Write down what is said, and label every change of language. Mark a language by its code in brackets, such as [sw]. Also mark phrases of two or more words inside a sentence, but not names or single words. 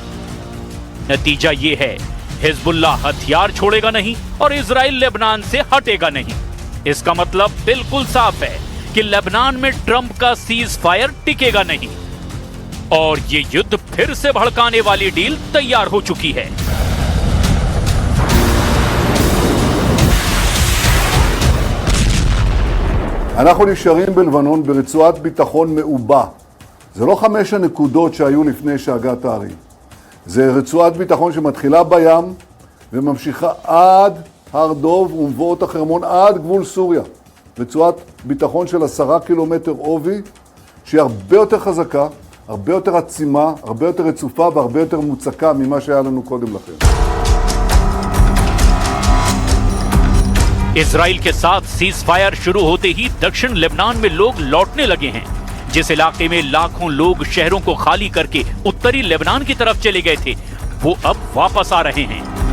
[hi] नतीजा ये है, हिजबुल्लाह हथियार छोड़ेगा नहीं और इजराइल लेबनान से हटेगा नहीं। इसका मतलब बिल्कुल साफ है कि लेबनान में ट्रंप का [en] cease fire [hi] टिकेगा नहीं और ये युद्ध फिर से भड़काने वाली डील तैयार हो चुकी है। [he] אנחנו נשארים בלבנון ברצועת ביטחון מעובה. זה לא 5 הנקודות שהיו לפני שהגעת הערים. זה רצועת ביטחון שמתחילה בים וממשיכה עד הר דוב ומבואות החרמון עד גבול סוריה. רצועת ביטחון של 10 קילומטר עובי, שהיא הרבה יותר חזקה, הרבה יותר עצימה, הרבה יותר רצופה והרבה יותר מוצקה ממה שהיה לנו קודם לכן. [hi] इजराइल के साथ [en] cease fire [hi] शुरू होते ही दक्षिण लेबनान में लोग लौटने लगे हैं। जिस इलाके में लाखों लोग शहरों को खाली करके उत्तरी लेबनान की तरफ चले गए थे, वो अब वापस आ रहे हैं।